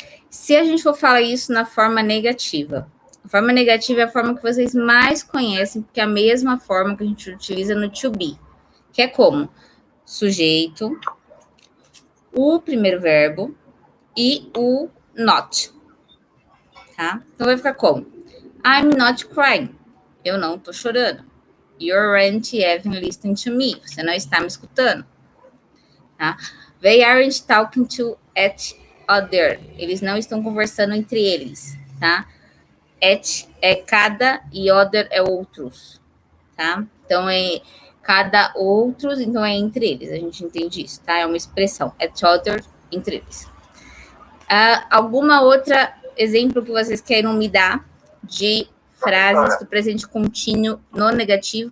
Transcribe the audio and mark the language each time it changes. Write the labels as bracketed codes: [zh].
[pt] Se a gente for falar isso na forma negativa, a forma negativa é a forma que vocês mais conhecem, porque é a mesma forma que a gente utiliza no to be, que é como sujeito, o primeiro verbo e o not, tá? Então, vai ficar como? [en] I'm not crying. [pt] Eu não tô chorando. [en] You aren't even listening to me. [pt] Você não está me escutando. Tá? [en] They aren't talking to each other. [pt] Eles não estão conversando entre eles. Tá? Each é cada e other é outros. Tá? Então, é cada outros, então é entre eles. A gente entende isso, tá? É uma expressão. Each other, entre eles. Alguma outra exemplo que vocês queiram me dar de frases do presente contínuo no negativo?